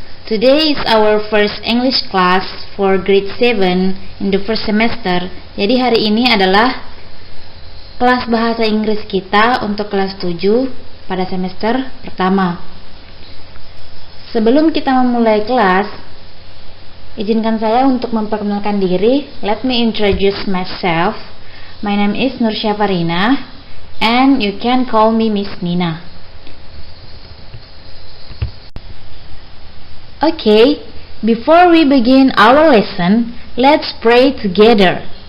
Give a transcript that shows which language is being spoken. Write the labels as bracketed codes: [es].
[en] Today is our first English class for grade 7 in the first semester. [id] Jadi hari ini adalah kelas bahasa Inggris kita untuk kelas 7 pada semester pertama. Sebelum kita memulai kelas, izinkan saya untuk memperkenalkan diri. [en] Let me introduce myself. My name is Nur Syafarina, and you can call me Miss Nina. Okay, before we begin our lesson, let's pray together.